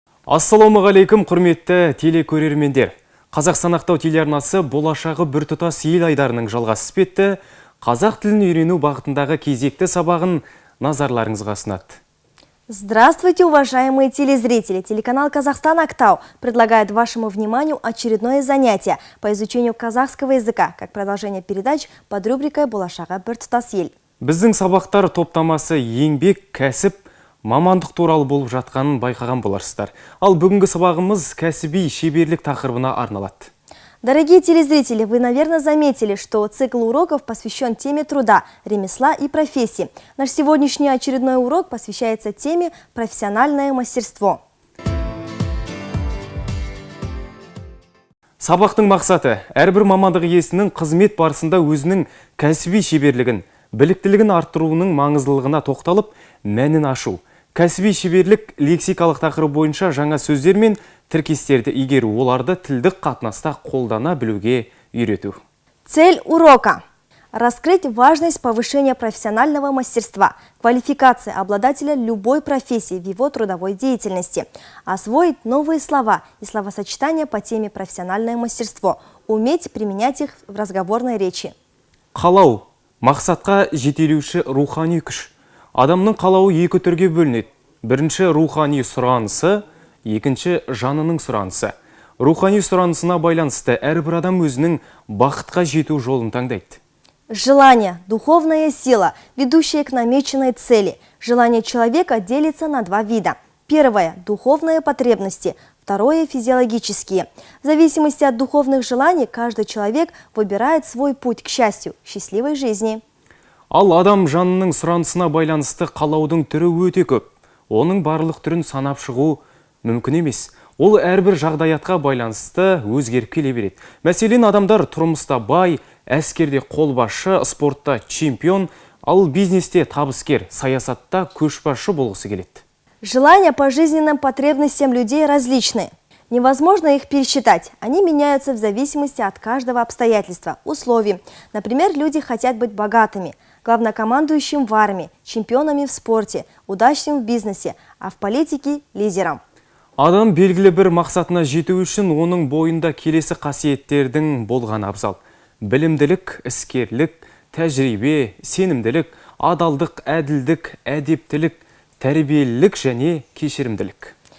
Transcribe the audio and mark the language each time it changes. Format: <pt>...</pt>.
<kk>Ассалаумағалейкум, құрметті телекөрермендер. Қазақстан Ақтау телеарнасы болашағы біртұтас ел айдарының жалғасы іспетті. Қазақ тілін үйрену бағытындағы кезекті сабағын назарларыңызға ұсынады.</kk> <ru>Здравствуйте, уважаемые телезрители! Телеканал «Казахстан Ақтау» предлагает вашему вниманию очередное занятие по изучению казахского языка, как продолжение передач под рубрикой «Болашағы біртұтас ел».</ru> <kk>Біздің сабақтар топтамасы еңбек, кәсіп, мамандық туралы болып жатқанын байқаған боларсыздар. Ал бүгінгі сабағымыз кәсіби шеберлік тақырыбына арналады.</kk> <ru>Дорогие телезрители, вы, наверное, заметили, что цикл уроков посвящен теме труда, ремесла и профессии. Наш сегодняшний очередной урок посвящается теме «Профессиональное мастерство».</ru> <kk>Сабақтың мақсаты әрбір мамандық иесінің қызмет барысында өзінің кәсіби шеберлігін, біліктілігін арттыруының маңыздылығына тоқталып, мәнін ашу. Кәсіби шеберлік лексикалық тақырып бойынша жаңа сөздер мен тіркестерді игеру, оларды тілдік қатынаста қолдана білуге үйрету.</kk> <ru>Цель урока – раскрыть важность повышения профессионального мастерства, квалификации обладателя любой профессии в его трудовой деятельности, освоить новые слова и словосочетания по теме профессиональное мастерство, уметь применять их в разговорной речи.</ru> <kk>Қалау – мақсатқа жетелеуші рухани күш. Адамның қалауы екі түрге бөлінеді. Бірінші рухани сұранысы, екінші жанының сұранысы. Рухани сұранысына байланысты әрбір адам өзінің бақытқа жету жолын таңдайды.</kk> <ru>Желание – духовная сила, ведущая к намеченной цели. Желание человека делится на два вида. Первое – духовные потребности, второе – физиологические. В зависимости от духовных желаний каждый человек выбирает свой путь к счастью, счастливой жизни.</ru> <kk>Ал адам жанының сұранысына байланысты қалаудың түрі өте көп. Оның барлық түрін санап шығу мүмкін емес. Ол әрбір жағдаятқа байланысты өзгеріп келе береді. Мәселен, адамдар тұрмыста бай, әскерде қолбасшы, спортта чемпион, ал бизнесте табыскер, саясатта көшбасшы болғысы келеді.</kk> <ru>Желания по жизненным потребностям людей различны. Невозможно их пересчитать. Они меняются в зависимости от каждого обстоятельства, условий. Например, люди хотят быть богатыми, главнокомандующим в армии, чемпионами в спорте, удачным в бизнесе, а в политике – лидером.</ru> <kk>Адам белгілі бір мақсатына жету үшін оның бойында келесі қасиеттердің болған абзал. Білімділік, іскерлік, тәжірибе, сенімділік, адалдық, әділдік, әдептілік, тәрбиелілік және кешірімділік.</kk>